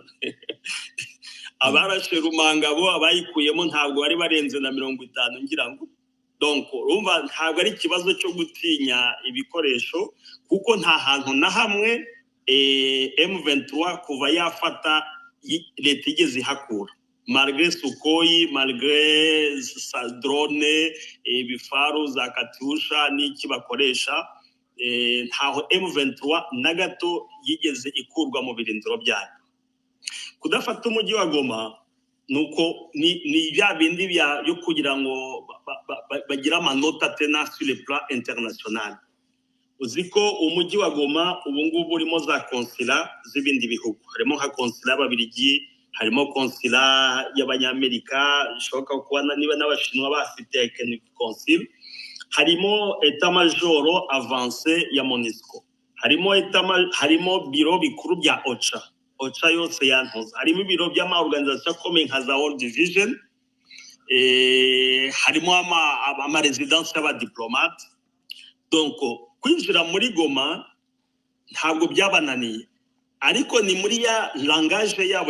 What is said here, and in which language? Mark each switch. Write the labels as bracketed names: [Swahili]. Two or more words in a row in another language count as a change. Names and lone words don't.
[Kinyarwanda] Abarashe Rumangabo abayikuyemo ntabwo bari barenze na 50 ngira ngo. Donc urumva ntabwo ari ikibazo cyo gutinya ibikoresho kuko nta hantu na hamwe M23 kuva yafata leta igeze ihakura [French] malgré Sukhoi malgré drone [Kinyarwanda] ibifaru za Katyusha n'iki bakoresha ntaho M23 na gato yigeze ikurwa mu birindiro byayo kudafata umujyi wa Goma nuko ni bya bindi yo kugira ngo bagira amanota tena [French] sur le plan international [Kinyarwanda] uziko umujyi wa Goma ubu ngubu urimo za konsila z'ibindi bihugu harimo nka konsila y'Ababiligi harimo konsila y'Abanyamerika bishoboka kuba niba n'Abashinwa bafite consul harimo [French] état major avancé [Kinyarwanda] ya MONUSCO harimo biro bikuru bya OCHA yose yantoza harimo ibiro by'amaorganisation akomeye nka za World Vision harimo ama residence y'abadiplomate donc kwinjira muri Goma ntabwo byabananiye ariko ni muri ya langage yabo